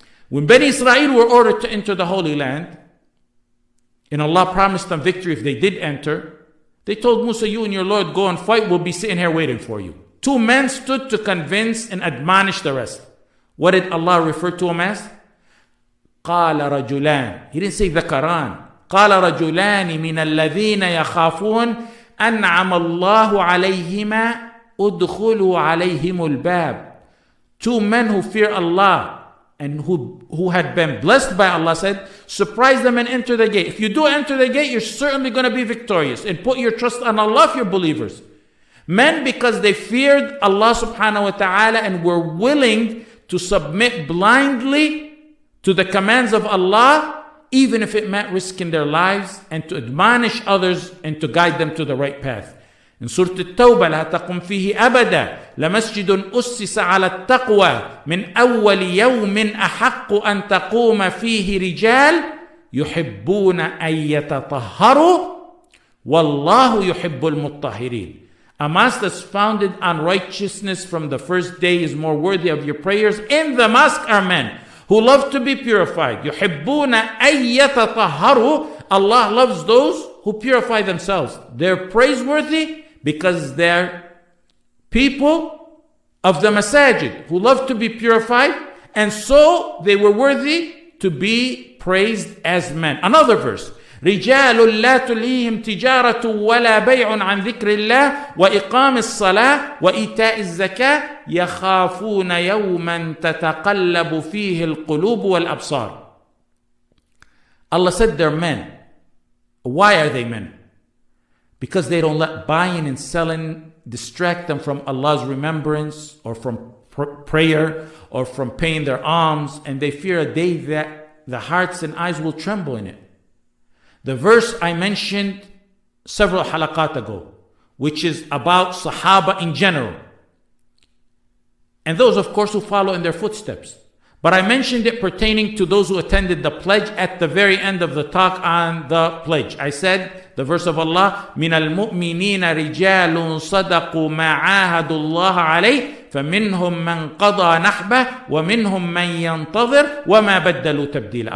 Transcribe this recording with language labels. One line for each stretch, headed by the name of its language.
English: When Bani Israel were ordered to enter the Holy Land, and Allah promised them victory if they did enter, they told Musa, you and your Lord go and fight, we'll be sitting here waiting for you. Two men stood to convince and admonish the rest. What did Allah refer to them as?
Arabic: قال رجلان.
English: He didn't say ذكران.
Arabic: قال رجلان من الذين يخافون أنعم الله عليهما ادخلوا عليهم الباب.
English: Two men who fear Allah and who had been blessed by Allah said, surprise them and enter the gate. If you do enter the gate, you're certainly going to be victorious. And put your trust on Allah if you're believers. Men, because they feared Allah subhanahu wa ta'ala and were willing to submit blindly to the commands of Allah, even if it meant risking their lives, and to admonish others and to guide them to the right path. In Surah At-Tawbah,
Arabic: لا تقم فيه أبدا لمسجد أسس على التقوى من أول يوم أحق أن تقوم فيه رجال يحبون أن يتطهروا والله يحب المطهرين.
English: A mosque that's founded on righteousness from the first day is more worthy of your prayers. In the mosque are men who love to be purified.
Arabic: يحبون أن يتطهروا.
English: Allah loves those who purify themselves. They're praiseworthy because they're people of the masajid who love to be purified, and so they were worthy to be praised as men. Another verse.
Arabic: رجال لا تلهيهم تجارة ولا بيع عن ذكر الله وإقام الصلاة وإيتاء الزكاة يخافون يوما تتقلب فيه القلوب والأبصار.
English: Allah said they're men. Why are they men? Because they don't let buying and selling distract them from Allah's remembrance or from prayer or from paying their alms, and they fear a day that the hearts and eyes will tremble in it. The verse I mentioned several halaqat ago, which is about Sahaba in general, and those of course who follow in their footsteps. But I mentioned it pertaining to those who attended the pledge at the very end of the talk on the pledge. I said the verse of Allah,
Arabic: مِنَ الْمُؤْمِنِينَ رِجَالٌ صَدَقُوا مَا عَاهَدُوا اللَّهَ عَلَيْهِ فَمِنْهُمْ مَنْ قَضَى نَحْبَهُ وَمِنْهُمْ مَنْ يَنْتَظِرُ وَمَا بَدَّلُوا تَبْدِيلًا.